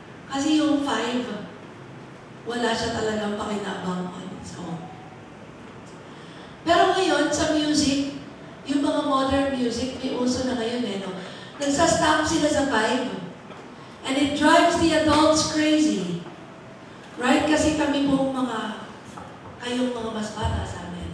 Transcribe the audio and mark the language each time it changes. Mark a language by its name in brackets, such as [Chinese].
[Filipino] Kasi yung 5, wala siya talagang pakinabang [English] on its own. [Filipino] Pero ngayon, sa music, yung mga modern music, may uso na ngayon no? Nagsastop sila sa 5. [English] And it drives the adults crazy. Right? [Filipino] Kasi kami pong kayong mga mas bata sa amin.